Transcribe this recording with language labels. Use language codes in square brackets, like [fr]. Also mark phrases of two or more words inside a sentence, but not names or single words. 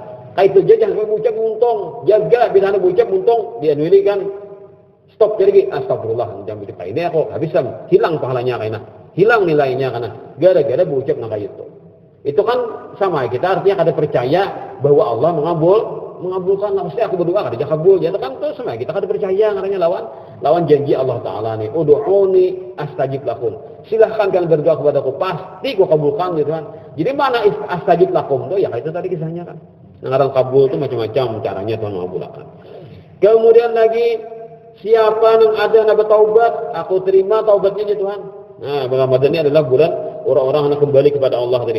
[id] Kayak itu aja jangan ucap untung. Jaga bila ada ucap untung dia nulis kan stop jadi astagfirullah jangan begitu. Ini aku habiskan hilang pahalanya kayaknya. Hilang nilainya karena gara-gara ucap nang kayak itu. [bjn] Itu kan sama kita artinya kada percaya bahwa Allah mengabulkan mesti aku berdoa kada kabul ya kan itu sama kita kada percaya karena lawan janji Allah Taala nih [ar] ادعوني أستجب لكم [bjn] silahkan kalian berdoa kepadaku pasti ku kabulkan gitu kan. Jadi mana [ar] أستجب لكم [bjn] itu ya itu tadi kisahnya kan ngaran kabul itu macam-macam caranya Tuhan mengabulkan. [id] Kemudian lagi siapa yang ada nak bertaubat aku terima taubatnya ya Tuhan. Nah, Ramadan ini adalah bulan orang-orang yang kembali kepada Allah tadi.